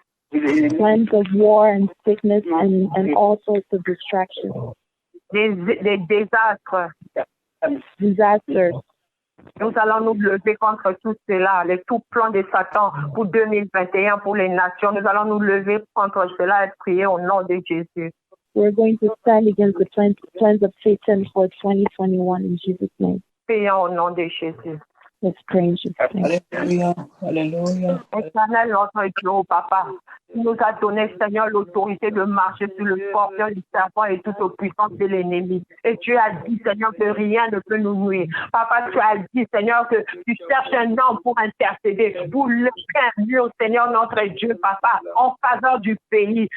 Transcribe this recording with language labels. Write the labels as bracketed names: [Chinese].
[English] Plans of war and sickness and all sorts of distractions. [French] Des désastres. [English] Disasters. [French] Nous allons nous lever contre tout cela, tout plan de Satan pour 2021, pour les nations. Nous allons nous lever contre cela et prier au nom de Jésus. [English] We're going to stand against the plans of Satan for 2021 in Jesus' name. [French] Prions au nom de Jésus. [English] Let's pray in Jesus' name. [French] Alléluia. Alléluia. Éternel, notre Dieu, papa, tu nous as donné, Seigneur, l'autorité de marcher sur le scorpion du serpent et toute puissance de l'ennemi. Et tu as dit, Seigneur, que rien ne peut nous nuire. Papa, tu as dit, Seigneur, que tu cherches un homme pour intercéder, pour lever un mur, Seigneur, notre Dieu, papa, en faveur du pays.